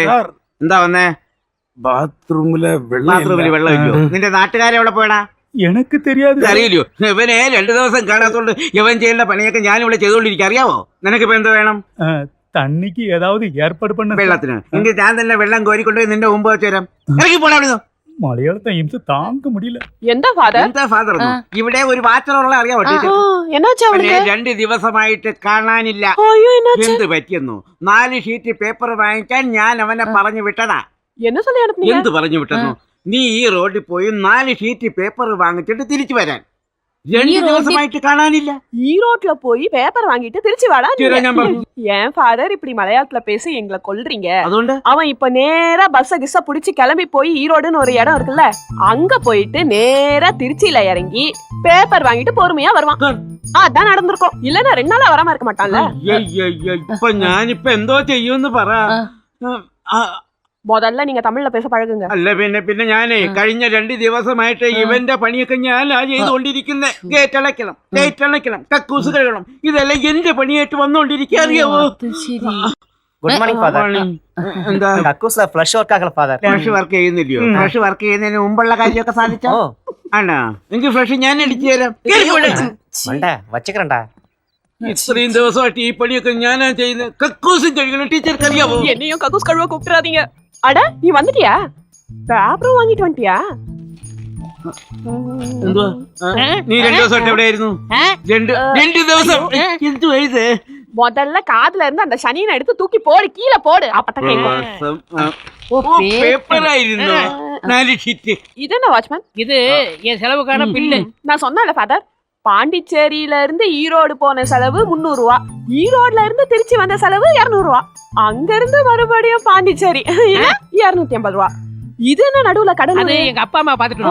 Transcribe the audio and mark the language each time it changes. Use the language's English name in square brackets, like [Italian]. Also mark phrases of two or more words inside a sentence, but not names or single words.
[Malayalam] സാർ എന്താ വന്നേ? ബാത്റൂമിലെ ബാത്റൂമിൽ വെള്ളം ഇല്ലയോ? നിന്റെ നാട്ടുകാരെ എവിടെ പോയടാ? [Tamil] எனக்கு தெரியாது. [Malayalam] അറിയില്ലോ, ഇവനെ 2 ദിവസം കാണാത്തോണ്ട് ഇവൻ ചെയ്യുന്ന പണിയൊക്കെ ഞാൻ ഇവിടെ ചെയ്തോണ്ടിരിക്കും. അറിയാവോ? നിനക്കിപ്പോ എന്ത് വേണം? [Tamil] தண்ணிக்கு ஏதாவது ஏற்பாடு பண்ண. [Malayalam] വെള്ളത്തിന് എങ്കിൽ ഞാൻ തന്നെ വെള്ളം കോരിക്കൊണ്ടുപോയി നിന്റെ മുമ്പ് വെച്ച് തരാം. ഇറങ്ങി പോടാ അവിടുന്ന്. [Tamil] மலையாளத்தை இம்ச தாங்க முடியல. எந்த ஃபாதர்? [Malayalam] എന്താ ഫാദർ? ഇവിടെ ഒരു വാച്ചറുള്ള അറിയാവോ? [Tamil] என்னாச்சு அவனுக்கு? [Malayalam] 2 ദിവസമായിട്ട് കാണാനില്ല. [Tamil] ஐயோ என்னாச்சு? [Malayalam] എന്ത് പറ്റിയെന്നു? 4 ഷീറ്റ് പേപ്പർ വാങ്ങിക്കാൻ ഞാൻ അവനെ പറഞ്ഞു വിട്ടതാ. [Tamil] என்ன சொல்லி அனுப்புனீங்க? [Malayalam] എന്ത് പറഞ്ഞു വിട്ടെന്നു? നീ ഈ റോഡിൽ പോയി 4 ഷീറ്റ് പേപ്പർ വാങ്ങിച്ചിട്ട് തിരിച്ചു വരാൻ. 2 ദിവസമായിട്ട് കാണാനില്ല. [Tamil] ஈரோட்ல போய் பேப்பர் வாங்கிட்டு திருச்சி வாடா. [Malayalam] ശരി, ഞാൻ പറഞ്ഞു. [Tamil] ஏன் ஃபாதர் இப்படி மலையாளத்துல பேசி எங்களை கொல்றீங்க? [Malayalam] അതുകൊണ്ട് [Tamil] அவன் இப்ப நேரா பஸ்ஸ புடிச்சு கிளம்பி போய் ஈரோடுன்னு ஒரு இடம் இருக்குல்ல, அங்க போயிட்டு நேரா திருச்சியில இறங்கி பேப்பர் வாங்கிட்டு பொறுமையா வருவான். அதான் நடந்திருக்கும். இல்லன்னா 2 நாளா வராம இருக்க மாட்டான்ல. [Malayalam] ഇപ്പൊ ഞാനിപ്പോ എന്തോ ചെയ്യുമെന്ന് പറ. [Tamil] முதல்ல நீங்க தமிழ்ல பேச பழகுங்க. [Malayalam] അല്ല പിന്നെ ഞാനേ കഴിഞ്ഞ 2 ദിവസമായിട്ട് ഇവന്റെ പണിയൊക്കെ ഞാനാ ചെയ്തുകൊണ്ടിരിക്കുന്നത്. ഗേറ്റ് അടയ്ക്കണം, കക്കൂസ് കഴുകണം, ഇതെല്ലാം എന്റെ പണിയായിട്ട് വന്നോണ്ടിരിക്കുക. അറിയാവോ? [English] good morning [Malayalam] ഫാദർ. എന്താ കക്കൂസിലെ [English] flush work [Malayalam] ആക്കല ഫാദർ. [English] flush work [Malayalam] ചെയ്യുന്നില്ലയോ? [English] flush work [Malayalam] ചെയ്യുന്നതിന് മുമ്പുള്ള കാര്യമൊക്കെ സാധിച്ചോ? ആണോ? എങ്കിൽ ഫ്ലഷ് ഞാൻ അടിച്ചു തരാം. വച്ചക്കറണ്ടാ. ഇത്രയും ദിവസമായിട്ട് ഈ പണിയൊക്കെ ഞാനാ ചെയ്യുന്നത്. കക്കൂസും കഴുകണം. ടീച്ചർക്ക് അറിയാവോ? [Tamil] என்னையும் கக்கூஸ் கழுவ கூப்பிட்டுறாதீங்க. அட நீ வந்துட்டியா? பேப்பரும் வாங்கிட்டு வந்துட்டியா? [Malayalam] എന്തുവാ? നീ 2 ദിവസമായിട്ട് എവിടെയായിരുന്നു? 2 ദിവസം. എന്തുവാ ഇത്? [Tamil] முதல்ல காதுல இருந்து அந்த சனியனை எடுத்து தூக்கி போடு, கீழே போடு. அப்பதான் கேட்கும். [Malayalam] പേപ്പറായിരുന്നു 4 ഷീറ്റ്. [Tamil] இது என்ன வாட்ச்மேன்? இது என் செலவுக்கான பில்லு. நான் சொன்னேன்ல ஃபாதர், பாண்டிச்சேரியில இருந்து ஈரோடு போன செலவு 300 ரூபா, ஈரோட்ல இருந்து திருச்சி வந்த செலவு 200 ரூபா, அங்க இருந்து மறுபடியும் பாண்டிச்சேரி 250 ரூபா. இது என்ன நடுவுல அது கடல்? எங்க அப்பா அம்மா பாத்துட்டு